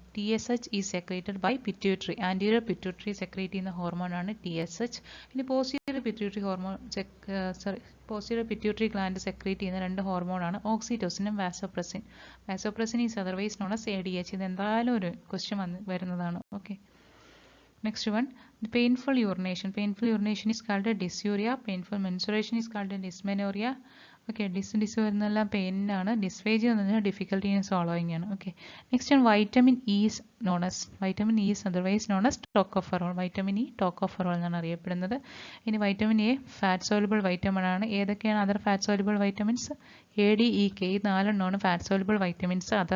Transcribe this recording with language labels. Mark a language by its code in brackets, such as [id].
[en] TSH is secreted by pituitary. [ml] Anterior pituitary secrete ചെയ്യുന്ന ഹോർമോണാണ് TSH. ഇനി posterior pituitary hormone posterior pituitary gland secrete ചെയ്യുന്ന 2 ഹോർമോണാണ് ഓക്സിറ്റോസിനും vasopressin. [en] Vasopressin is otherwise known as ADH. [ml] ഇത് എന്തായാലും ഒരു ക്വസ്റ്റ്യൻ വരുന്നതാണ്. [en] Okay, next one, the painful urination. Painful urination is called a dysuria. Painful menstruation is called a dysmenorrhea. [ml] Okay, dysu വരുന്നതെല്ലാം pain ആണ്. Dysphagia എന്ന് പറഞ്ഞാൽ [en] difficulty in swallowing [ml] ആണ്. [en] Okay, next one vitamin E is known as, vitamin E is otherwise known as tocopherol. [ml] Vitamin E tocopherol എന്നാണ് അറിയപ്പെടുന്നത്. ഇനി vitamin A fat soluble vitamin ആണ്. ഏതൊക്കെയാണ് other fat soluble vitamins? ADEK, ഈ 4 fat soluble vitamins.